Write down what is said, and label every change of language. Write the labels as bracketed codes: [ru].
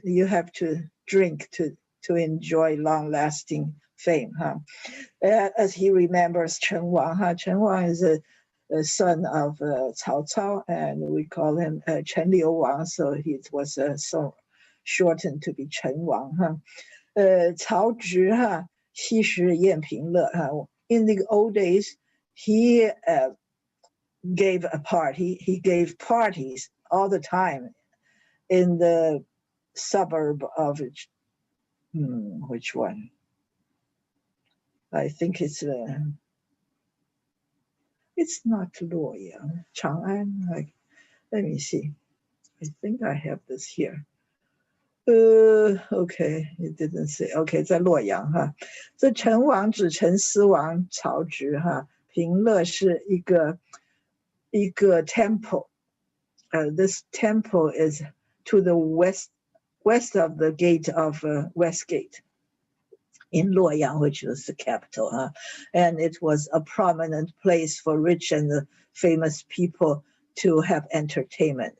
[en] You have to drink to enjoy long-lasting fame. As he remembers Chen Wang. Chen Wang is a son of Cao Cao, and we call him Chen Liu Wang, so he was so shortened to be Chen Wang. [zh] Cao Zhi, 昔时宴平乐. [en] In the old days, he gave a party. He gave parties all the time in the suburb of which one? I think it's not Luoyang, Chang'an. Let me see. I think I have this here. Okay, it didn't say. [zh] Okay, 在洛阳哈。这陈王指陈思王曹植哈。平乐是一个 temple. [en] This temple is to the west of the gate of West Gate in Luoyang, which was the capital. And it was a prominent place for rich and famous people to have entertainment.